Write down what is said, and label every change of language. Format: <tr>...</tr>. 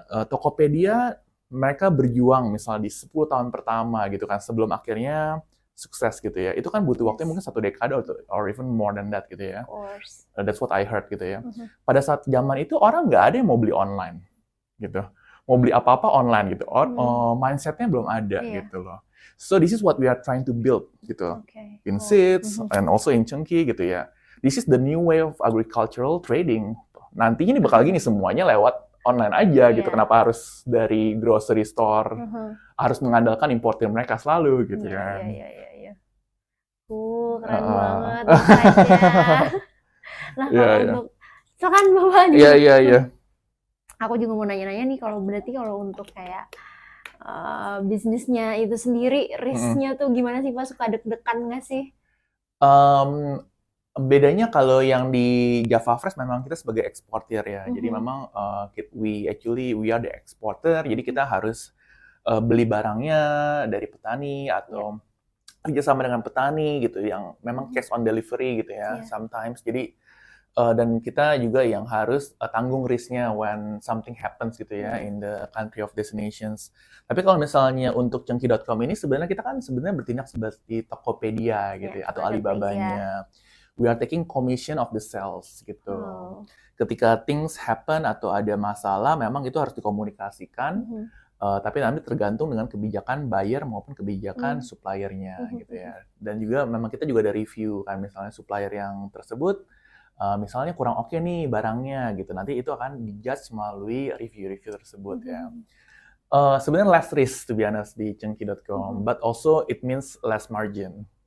<id>Tokopedia mereka berjuang misalnya di 10 tahun pertama gitu kan sebelum akhirnya sukses gitu ya. Itu kan butuh waktunya mungkin 1 dekade</id> <en>or even more than that</en> <id>gitu ya.</id> <en>Of course. That's what I heard</en> <id>gitu ya. Pada saat zaman itu orang nggak ada yang mau beli online gitu. Mau beli apa-apa online gitu. Mindsetnya belum ada gitu loh.</id> <en>So this is what we are trying to build gitu. In Seeds and also in Chungki gitu ya. This is the new way of agricultural trading.</en> <id>Nantinya ini bakal gini semuanya lewat online aja gitu. Kenapa harus dari grocery store harus mengandalkan importer mereka selalu gitu kan. Iya. Keren banget insight-nya. Nah, kalau untuk silakan Bapak. Iya. Aku juga mau nanya-nanya nih, kalau berarti kalau untuk kayak bisnisnya itu sendiri, risk-nya tuh gimana sih Pak? Suka deg-degan nggak sih? Bedanya kalau yang di Java Fresh memang kita sebagai eksportir ya. Jadi memang</id> <en>we are the exporter.</en> <id>Jadi kita harus beli barangnya dari petani atau kerjasama dengan petani gitu yang memang cash on delivery gitu ya sometimes. Jadi dan kita juga yang harus tanggung risknya</id> <en>when something happens</en> <id>gitu ya</id> <en>in the country of destinations.</en> <id>Tapi kalau misalnya untuk Chungki.com ini sebenarnya kita kan sebenarnya bertindak seperti Tokopedia gitu ya, atau Alibabanya.</id> <en>We are taking commission of the sales gitu.</en> <id>Ketika</id> <en>things happen</en> <id>atau ada masalah memang itu harus dikomunikasikan. Tapi nanti tergantung dengan kebijakan buyer maupun kebijakan suppliernya gitu ya. Dan juga memang kita juga ada review kan, misalnya supplier yang tersebut misalnya kurang oke nih barangnya gitu. Nanti itu akan dijudge melalui review tersebut ya.</id> <en>Sebenarnya less risk to be honest di Chungki.com, but also it means less margin.</en>